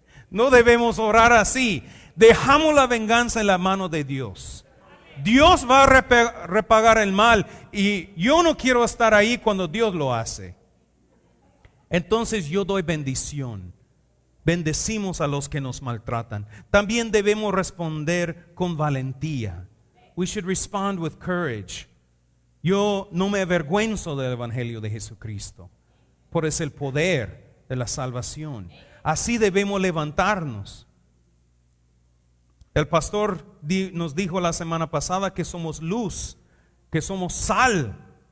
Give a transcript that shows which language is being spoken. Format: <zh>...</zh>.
<es>No debemos orar así. Dejamos la venganza en la mano de Dios. Dios va a repagar el mal y yo no quiero estar ahí cuando Dios lo hace. Entonces yo doy bendición. Bendecimos a los que nos maltratan. También debemos responder con valentía.</es> <en>We should respond with courage.</en> <es>Yo no me avergüenzo del Evangelio de Jesucristo, por es el poder de la salvación. Así debemos levantarnos. El pastor nos dijo la semana pasada que somos luz, que somos sal.</es>